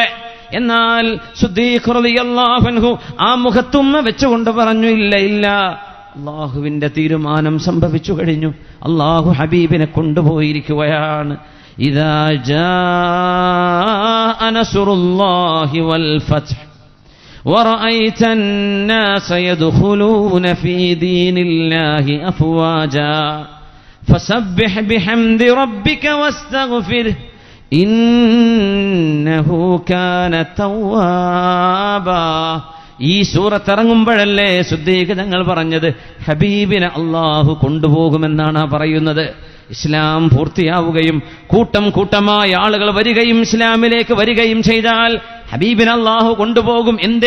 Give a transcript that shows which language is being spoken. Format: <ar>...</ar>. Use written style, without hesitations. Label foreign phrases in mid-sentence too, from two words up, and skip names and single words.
<ml>എന്നാൽ സിദ്ദീഖ്</ml> <ar>رضي الله عنه</ar> <ml>ആ മുഖത്തുമ്മ വെച്ചുകൊണ്ട് പറഞ്ഞു, ഇല്ല ഇല്ല, അല്ലാഹുവിന്റെ തീരുമാനം സംഭവിച്ചു കഴിഞ്ഞു. അല്ലാഹു ഹബീബിനെ കൊണ്ടുപോയിരിക്കുകയാണ്.</ml> <ar>إذا جاء نصر الله والفتح ورأيت الناس يدخلون في دين الله أفواجا فسبح بحمد ربك واستغفره إنه كان توابا.</ar> <ml>ഈ സൂറത്ത് ഇറങ്ങുമ്പോഴല്ലേ സിദ്ദീഖ് തങ്ങൾ പറഞ്ഞത് ഹബീബിനെ അല്ലാഹു കൊണ്ടുപോകുമെന്നാണ് പറയുന്നത്. ഇസ്ലാം പൂർത്തിയാവുകയും കൂട്ടം കൂട്ടമായ ആളുകൾ വരികയും ഇസ്ലാമിലേക്ക് വരികയും ചെയ്താൽ ഹബീബിനെ അല്ലാഹു കൊണ്ടുപോകും. എന്തേ?</ml>